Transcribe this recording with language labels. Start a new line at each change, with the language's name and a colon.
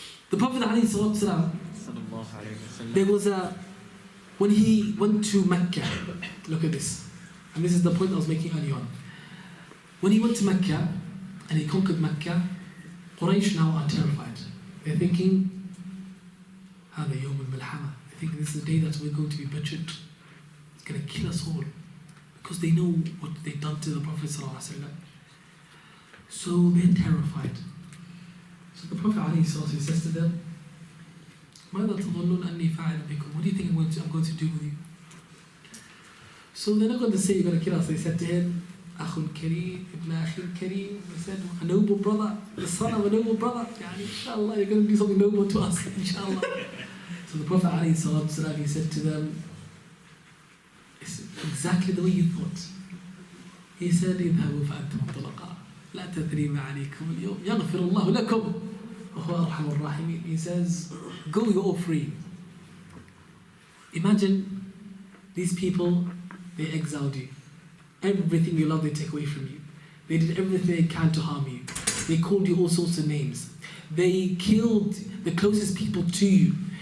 English: The Prophet ﷺ, there was when he went to Mecca, look at this, and this is the point I was making earlier on. When he went to Mecca and he conquered Mecca, Quraysh now are terrified. They're thinking,
Arabic: هذا يوم الملحمة.
English: They think this is the day that we're going to be butchered. It's going to kill us all. Because they know what they've done to the Prophet ﷺ. So they're terrified. So the Prophet ﷺ says to them,
Arabic: ماذا تظنون أني فاعل بكم?
English: What do you think I'm going to do with you? So they're not going to say you're going to kill us. They said to him,
Arabic: أخ كريم ابن أخي كريم.
English: They said, a noble brother, the son of a noble brother. يعني, inshallah, you're going to do something noble to us, inshallah. So the Prophet ﷺ, he said to them, it's exactly the way you thought. He said,
Arabic: اذهبوا فأنتم طلقاء لا تثريب عليكم اليوم يغفر الله لكم وهو أرحم الراحمين.
English: He says, go, you're all free. Imagine these people, they exiled you. Everything you love, they take away from you. They did everything they can to harm you. They called you all sorts of names. They killed the closest people to you.